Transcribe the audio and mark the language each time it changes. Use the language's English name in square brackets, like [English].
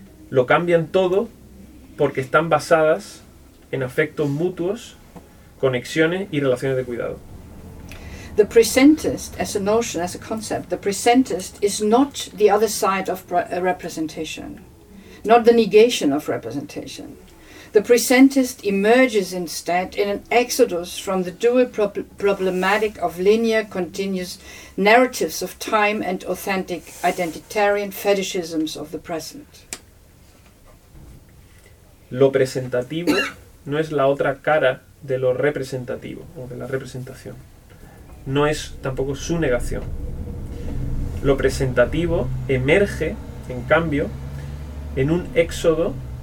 [Spanish] Lo cambian todo porque están basadas en afectos mutuos, conexiones y relaciones de cuidado. [English] The presentist, as a notion, as a concept, the presentist is not the other side of representation, not the negation of representation. The presentist emerges instead in an exodus from the dual problematic of linear continuous narratives of time and authentic identitarian fetishisms of the present. [Spanish] Lo presentativo no es la otra cara de lo representativo o de la representación. No es tampoco su negación. Lo presentativo emerge, en cambio, en un éxodo